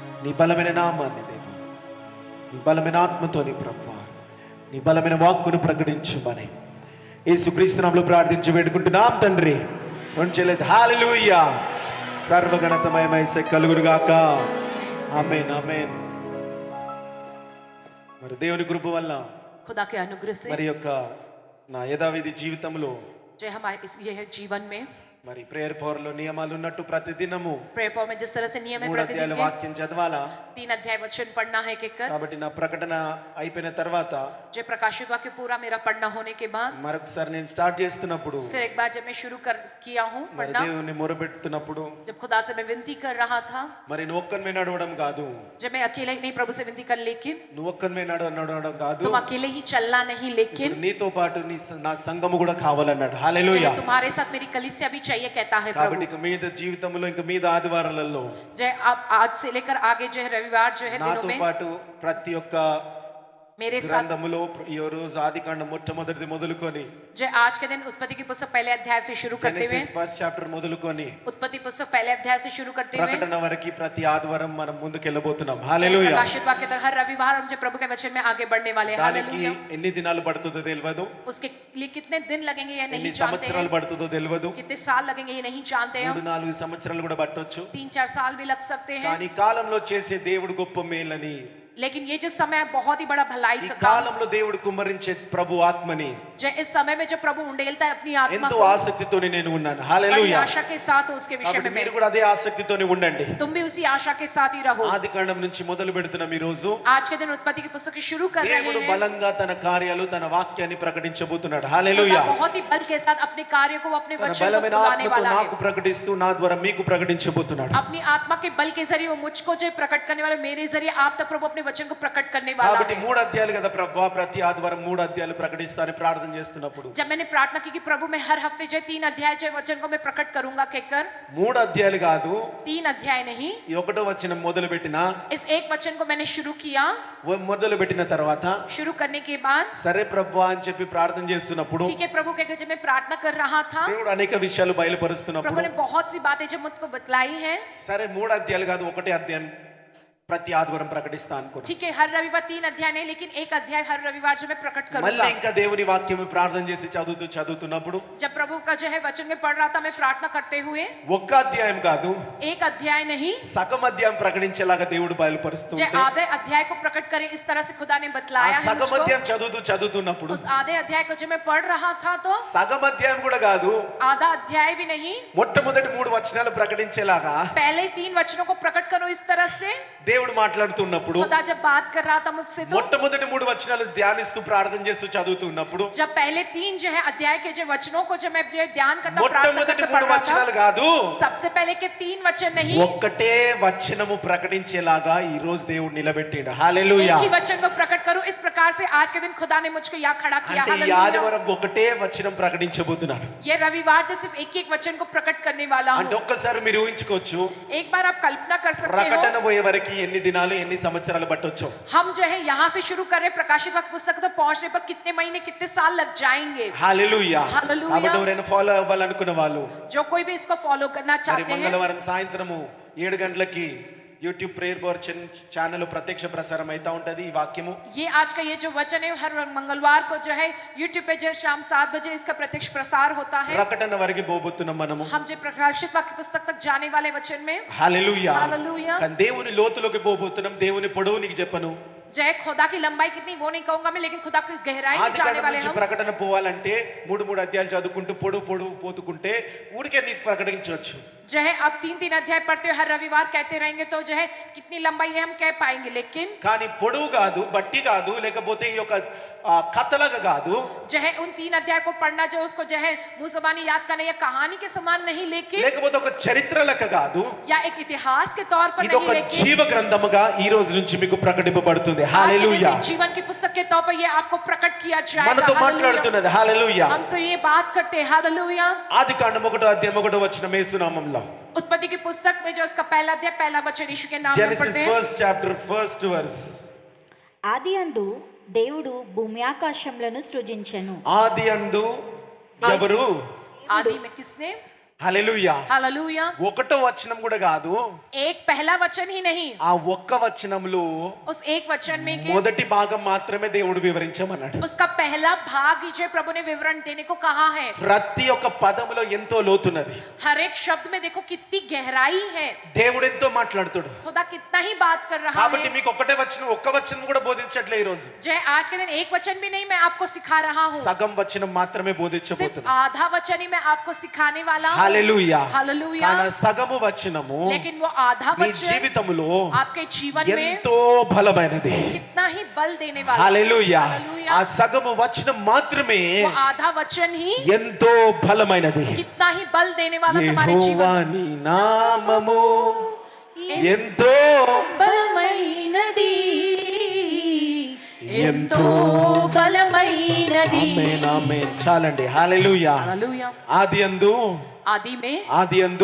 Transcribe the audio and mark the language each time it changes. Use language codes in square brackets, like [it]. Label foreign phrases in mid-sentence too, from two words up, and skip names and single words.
[te] నీ బలమైన నామాన్ని దేవా, నీ బలమైన ఆత్మతోని ప్రభువా, నీ బలమైన వాక్కును ప్రకటించుమని యేసుక్రీస్తు నామములో ప్రార్థించి వేడుకుంటున్నాం తండ్రి. వంచలేదు. హల్లెలూయా. సర్వగణతమయమైసే కలుగునుగాక. ఆమేన్ ఆమేన్. మరి దేవుని కృప వల్ల [hi] खुदा के अनुग्रह से [te] మరి యొక్క నా యథావిధి జీవితంలో [hi] जो हमारे इस ये जीवन में [te] మరి ప్రేయర్ పవర్ లో నియమాలు ఉన్నట్టు ప్రతిదినము [hi] प्रेयर पावर में जिस तरह से नियम है [te] 3 అధ్యాయాల [hi] प्रतिदिन [te] వాక్యం చదవాలా. [hi] 3 अध्याय वचन पढ़ना है कहकर, [te] కాబట్టి నా ప్రకటన అయిపోయిన తర్వాత [hi] जो प्रकाशित वाक्य पूरा मेरा पढ़ना होने के बाद [te] మరొకసారి నేను స్టార్ట్ చేస్తున్నప్పుడు [hi] फिर एक बार जब मैं शुरू किया हूँ [te] మరి [hi] पढ़ना, [te] దేవుని మొరపెడుతున్నప్పుడు [hi] जब खुदा से मैं विनती कर रहा था, [te] మరి నువ్వు ఒక్కనివే నడవడం కాదు, [hi] जब मैं अकेले ही नहीं प्रभु से विनती कर, लेकिन [te] నువ్వు ఒక్కనివే నడవడం కాదు, [hi] तुम अकेले ही चलना नहीं, लेकिन [te] ఇప్పుడు నీతో పాటు నా సంఘము కూడా కావాలన్నాడు. హల్లెలూయా. [hi] जय तुम्हारे साथ मेरी कलीसिया भी चाहिए कहता है [te] కాబట్టి [hi] प्रभु। [te] ఇక మీద జీవితంలో ఇంక మీద ఆదివారాలలో [hi] जय अब आज से लेकर आगे जो है रविवार जो है दिनों [te] నాతో [hi] में [te] పాటు ప్రతి ఒక్క [hi] मेरे साथ, [te] గ్రంథములో ఈ రోజు ఆదికాండం మొట్టమొదటిది మొదలుకొని [hi] जय आज के दिन उत्पत्ति की पुस्तक पहले अध्याय से शुरू करते हुए, [te] జెనెసిస్ [en] first chapter [te] మొదలుకొని [hi] उत्पत्ति पुस्तक पहले अध्याय से शुरू करते हुए [te] ప్రకటన వరకు ప్రతి ఆదివారం మనం ముందుకు వెళ్ళబోతున్నాం. హల్లెలూయా. [hi] प्रकाशित वाक्य तक हर रविवार हम जो प्रभु के वचन में आगे बढ़ने वाले हैं। [te] దానికి [hi] हालेलुया। [te] ఎన్ని దినాలు పడుతుందో తెలియదు, [hi] उसके लिए कितने दिन लगेंगे ये [te] ఎన్ని [hi] नहीं जानते [te] సంవత్సరాలు [hi] हैं, [te] పడుతుందో తెలియదు, [hi] कितने साल लगेंगे ये नहीं जानते हैं, [te] 3-4 సంవత్సరాలు కూడా పట్టొచ్చు. [hi] 3-4 साल भी लग सकते हैं, [te] కానీ కాలంలో చేసే దేవుడు గొప్ప మేలని, [hi] लेकिन ये जो समय है बहुत ही बड़ा भलाई [te] ఈ [hi] का काम, [te] కాలంలో దేవుడు కుమ్మరించే ప్రభు ఆత్మని [hi] जो इस समय में जो प्रभु उंडेलता है अपनी आत्मा [te] ఎంతో [hi] को, [te] ఆసక్తితోనే నేను ఉన్నాను. [hi] बड़ी [te] హల్లెలూయా. [hi] आशा के साथ उसके विषय [te] కాబట్టి [hi] में [te] మీరు [hi] मैं, [te] కూడా అదే ఆసక్తితోనే ఉండండి. [hi] तुम भी उसी आशा के साथ ही रहो। [te] ఆదికాండం నుంచి మొదలు పెడుతున్నాం ఈ రోజు. [hi] आज के दिन उत्पत्ति की पुस्तक शुरू कर रहे [te] దేవుడు [hi] हैं। [te] బలంగా తన కార్యాలు తన వాక్యాన్ని ప్రకటించబోతున్నాడు. [hi] खुदा [te] హల్లెలూయా. [hi] बहुत ही बल के साथ अपने कार्य को अपने [te] తన [hi] वचन को [te] బలమైన [hi] बुलाने [te] ఆత్మతో [hi] वाला [te] నాకు [hi] है, [te] ప్రకటిస్తూ నా ద్వారా మీకు ప్రకటించబోతున్నాడు. [hi] अपनी आत्मा के बल के जरिए वो मुझको जो प्रकट करने वाला, मेरे जरिए आप तक प्रभु अपने वचन को प्रकट करने वाला [te] కాబట్టి [hi] है। [te] 3 అధ్యాయాలు కదా ప్రభువా, ప్రతి ఆదివారం 3 అధ్యాయాలు ప్రకటిస్తానని ప్రార్థన చేస్తున్నప్పుడు [hi] जब मैंने प्रार्थना की कि प्रभु मैं हर हफ्ते जो 3 अध्याय जो वचन को मैं प्रकट करूंगा कहकर, [te] 3 అధ్యాయాలు కాదు, [hi] 3 अध्याय नहीं, [te] ఈ ఒకటో వచనం మొదలు పెట్టిన [hi] इस एक वचन को मैंने शुरू किया। [te] మొదలు పెట్టిన తర్వాత [hi] शुरू करने के बाद [te] సరే ప్రభువా అని చెప్పి ప్రార్థన చేస్తున్నప్పుడు [hi] ठीक है प्रभु कहकर जब मैं प्रार्थना कर रहा था, [te] దేవుడు అనేక విషయాలు [hi] प्रभु [te] బయలుపరుస్తున్నప్పుడు [hi] ने बहुत सी बातें जो मुझको बतलाई है। [te] సరే 3 అధ్యాయాలు కాదు, ఒకటే అధ్యాయం ప్రతి ఆదివారం ప్రకటిస్తా అనుకున్నాను. [hi] ठीक है हर रविवार 3 अध्याय नहीं, लेकिन एक अध्याय हर रविवार जो मैं प्रकट [te] మళ్ళీ [hi] करूंगा। [te] ఇంకా దేవుని వాక్యం ప్రార్థన చేసి చదువుతున్నప్పుడు [hi] जब प्रभु का जो है वचन में पढ़ रहा था, मैं प्रार्थना करते हुए [te] ఒక్క అధ్యాయం కాదు, [hi] एक अध्याय नहीं, [te] సగం అధ్యాయం ప్రకటించేలాగా దేవుడు [hi] जो [te] బయలుపరుస్తుంటే [hi] आधे अध्याय को प्रकट करे इस तरह से खुदा ने [te] ఆ [hi] बतलाया है [te] సగం [hi] मुझको। [te] అధ్యాయం చదువుతున్నప్పుడు [hi] उस आधे अध्याय को जब मैं पढ़ रहा था तो [te] సగం అధ్యాయం కూడా కాదు, [hi] आधा अध्याय भी नहीं, [te] మొట్టమొదటి 3 వచనాలు ప్రకటించేలాగా [hi] पहले 3 वचनों को प्रकट करो इस तरह से। [te] దేవుడు మాట్లాడుతున్నప్పుడు [hi] खुदा जब बात कर रहा था मुझसे तो [te] మొట్టమొదటి 3 వచనాలు ధ్యానిస్తూ ప్రార్థన చేస్తూ చదువుతున్నప్పుడు [hi] जब पहले 3 जो है अध्याय के जो वचनों को जब मैं जो है ध्यान करता प्रार्थना [te] మొట్టమొదటి [hi] करता [te] 3 [hi] पढ़ रहा [te] వచనాలు [hi] था, [te] కాదు, [hi] सबसे पहले के 3 वचन नहीं, [te] ఒక్కటే వచనము ప్రకటించేలాగా ఈ రోజు దేవుడు నిలబెట్టాడు. హల్లెలూయా. [hi] एक ही वचन को प्रकट करूं इस प्रकार से आज के दिन खुदा ने मुझको यहाँ खड़ा किया। [te] అంటే ఈ [hi] हालेलुया। [te] ఆదివారం ఒకటే వచనం ప్రకటించబోతున్నాను. [hi] ये रविवार जो सिर्फ एक वचन को प्रकट करने वाला [te] అంటే [hi] हूँ। [te] ఒక్కసారి మీరు ఊహించుకోవచ్చు, [hi] एक बार आप कल्पना कर सकते [te] ప్రకటన [hi] हो, [te] పోయే వరకు ఎన్ని దినాలు ఎన్ని సంవత్సరాలు పట్టొచ్చు. [hi] हम जो है यहाँ से शुरू कर रहे हैं प्रकाशित वाक्य पुस्तक तक पहुंचने पर कितने महीने कितने साल लग जाएंगे। [te] హల్లెలూయా. హల్లెలూయా. కాబట్టి ఎవరైనా ఫాలో అవ్వాలనుకున్న వాళ్ళు [hi] जो कोई भी इसको फॉलो करना [te] మరి [hi] चाहते हैं, [te] మంగళవారం సాయంత్రము 7 గంటలకి యూట్యూబ్ ప్రేయర్ పవర్ ఛానల్ ప్రత్యక్ష ప్రసారం అయితా ఉంటది ఈ వాక్యము. [hi] ये आज का ये जो वचन है हर मंगलवार को जो है YouTube पे जो शाम 7 बजे इसका प्रत्यक्ष प्रसार होता है। [te] ప్రకటన వరకు పోబోతున్నాం మనము. [hi] हम जो प्रकाशित वाक्य पुस्तक तक जाने वाले वचन में, [te] హల్లెలూయా. [hi] हालेलुया। [te] కానీ దేవుని లోతులోకి పోబోతున్నాం. దేవుని పొడవు నీకు చెప్పను. [hi] जो है खुदा की लंबाई कितनी वो नहीं कहूंगा मैं, लेकिन खुदा की इस गहराई में जाने [te] ఆదికాండం [hi] वाले [te] నుంచి [hi] हम। [te] ప్రకటన పోవాలంటే 3 అధ్యాయాలు చదువుకుంటూ పొడువు పోతుకుంటే ఊరికే నీకు ప్రకటించవచ్చు. [hi] जो है अब 3 अध्याय पढ़ते हुए हर रविवार कहते रहेंगे तो जो है कितनी लंबाई है हम कह पाएंगे, लेकिन [te] కానీ పొడవు కాదు, బట్టి కాదు, లేకపోతే ఈ యొక్క కథలాగా కాదు, [hi] जो है उन 3 अध्याय को पढ़ना जो उसको जो है मुंह ज़बानी याद करना या कहानी के समान नहीं, लेकिन [te] లేకపోతే ఒక చరిత్ర లెక్క కాదు, [hi] या एक इतिहास के तौर पर [te] ఇది [hi] नहीं, [te] ఒక [hi] लेकिन [te] జీవ గ్రంథముగా ఈ రోజు నుంచి మీకు ప్రకటింపబడుతుంది. [hi] आज के दिन [te] హల్లెలూయా. [hi] से जीवन की पुस्तक के तौर पर ये आपको प्रकट किया जाएगा। [te] మనతో [hi] हालेलुया। [te] మాట్లాడుతున్నది. హల్లెలూయా. [hi] हमसे ये बात करते हैं। हालेलुया। [te] ఆదికాండం 1 అధ్యాయం 1 వచనం యేసు నామములో, [hi] उत्पत्ति की पुस्तक में जो इसका पहला अध्याय पहला वचन यीशु के नाम में [te] జెనసిస్ [hi] पढ़ते हैं। [en] first chapter first verse. [te] ఆదియందు దేవుడు భూమి ఆకాశములను సృజించెను. ఆది అందు ఎవరు? [hi] आदि में किसने? [te] హల్లెలూయా. [hi] हालेलुया। [te] ఒకటో వచనం కూడా కాదు, [hi] एक पहला वचन ही नहीं, [te] ఆ ఒక్క వచనంలో [hi] उस एक वचन में के [te] మొదటి భాగం మాత్రమే దేవుడు వివరించమన్నాడు. [hi] उसका पहला भाग ही जो प्रभु ने विवरण देने को कहा है। [te] ప్రతి ఒక్క పదములో ఎంతో లోతున్నది. [hi] हर एक शब्द में देखो कितनी गहराई है, [te] దేవుడు ఎంతో మాట్లాడుతాడు. [hi] खुदा कितना ही बात कर रहा [te] కాబట్టి [hi] है। [te] మీకు ఒక్కటే వచనం, ఒక్క వచనం కూడా బోధించట్లే ఈ రోజు. [hi] जो है आज के दिन एक वचन भी नहीं मैं आपको सिखा रहा हूँ, [te] సగం వచనం మాత్రమే [hi] सिर्फ [te] బోధించబోతున్నా. [hi] आधा वचन ही मैं आपको सिखाने वाला हूँ। [te] హల్లెలూయా. [hi] हालेलुया। [te] కానీ సగము వచనము [hi] लेकिन वो आधा [te] మీ [hi] वचन [te] జీవితంలో [hi] आपके जीवन में [te] ఎంతో బలమైనది. [hi] कितना ही बल देने वाला। [te] హల్లెలూయా. [hi] हालेलुया। [te] ఆ సగము వచనం మాత్రమే [hi] वो आधा वचन ही [te] ఎంతో బలమైనది. [hi] कितना ही बल देने वाला तुम्हारे जीवन [te] యెహోవా నీ నామము ఎంతో బలమైనది, ఎంతో బలమైనది। ఆమేన్, ఆమేన్. చాలండి. హల్లెలూయా. [hi] हालेलुया। [te] ఆదియందు [hi] आदि में, [te] ఆదియందు